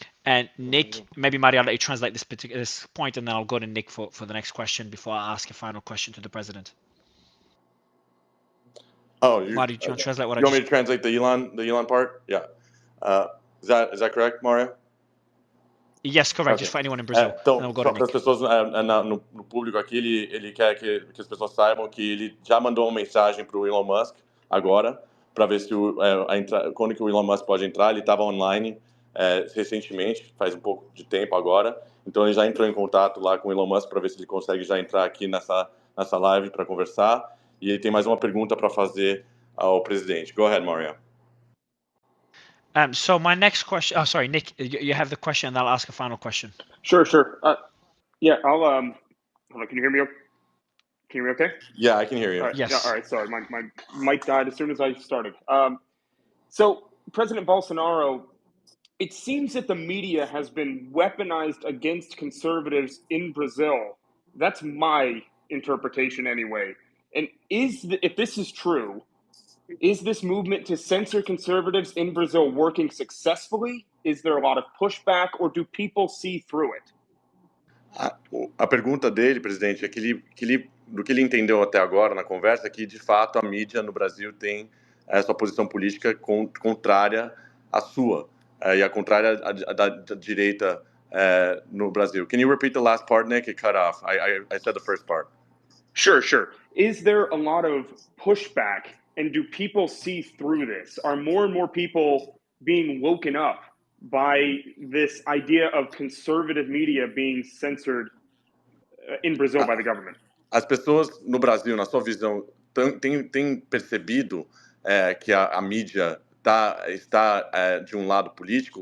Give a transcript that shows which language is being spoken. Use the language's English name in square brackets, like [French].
[English] And Nick, maybe Mario, I'll let you translate this point, and then I'll go to Nick for the next question before I ask a final question to the president. Oh, Mario, do you want to translate what you want me to translate the Elon part? Yeah. Is that correct, Mario? Yes, correct. Just for anyone in Brazil. [Portuguese] Então, para as pessoas no público aqui, ele quer que as pessoas saibam que ele já mandou uma mensagem para o Elon Musk agora, para ver se quando que o Elon Musk pode entrar. Ele estava online recentemente, faz um pouco de tempo agora. Então, ele já entrou em contato lá com o Elon Musk para ver se ele consegue já entrar aqui nessa live para conversar. E ele tem mais uma pergunta para fazer ao presidente. [English] Go ahead, Mario. So my next question. Oh, sorry, Nick. You have the question, and I'll ask a final question. Sure. Yeah, I'll hold on, can you hear me? Can you hear me okay? Yeah, I can hear you. All right. Yes. Yeah, all right. Sorry, my mic died as soon as I started. So President Bolsonaro, it seems that the media has been weaponized against conservatives in Brazil. That's my interpretation anyway. And if this is true, is this movement to censor conservatives in Brazil working successfully? Is there a lot of pushback, or do people see through it? [Portuguese] A pergunta dele, presidente, é do que ele entendeu até agora na conversa, é que, de fato, a mídia no Brasil tem essa posição política contrária à sua, e a contrária da direita no Brasil. [English] Can you repeat the last part, Nick? It cut off. I said the first part. Sure. Is there a lot of pushback, and do people see through this? Are more and more people being woken up by this idea of conservative media being censored in Brazil by the government? [Portuguese] As pessoas no Brasil, na sua visão, têm percebido que a mídia está de um lado político?